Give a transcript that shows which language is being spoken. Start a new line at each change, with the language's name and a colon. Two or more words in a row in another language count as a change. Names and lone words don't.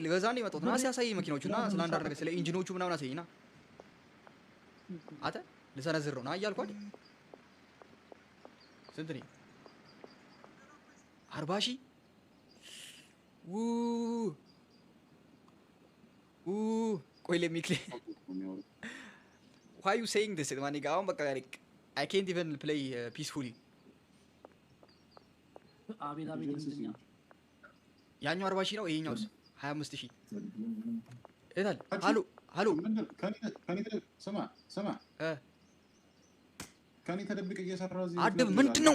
Amharic: ልገዛ ነው የመጣሁት። ና ሲያሳየኝ መኪናዎቹና ስለ አንዳንድ ነገር ስለ ኢንጂኖቹ ምናምን አሳየኝና አተ ልሰነዝር ነው ና እያልኳት። ስንት ነኝ?
English: 40
Amharic: ሺህ ቆይ ለሚክሌ
English: why you saying this
Amharic: ማን ጋር በቃ
English: I can't even play peacefully።
Amharic: አቤት እንደኛ ያኛው 40 ሺህ ነው። ይሄኛውስ 25 ሺህ እታል ሃሎ ስማ ከኔ ተደብቀህ እየሰራህ እዚህ አድብ ምንድነው?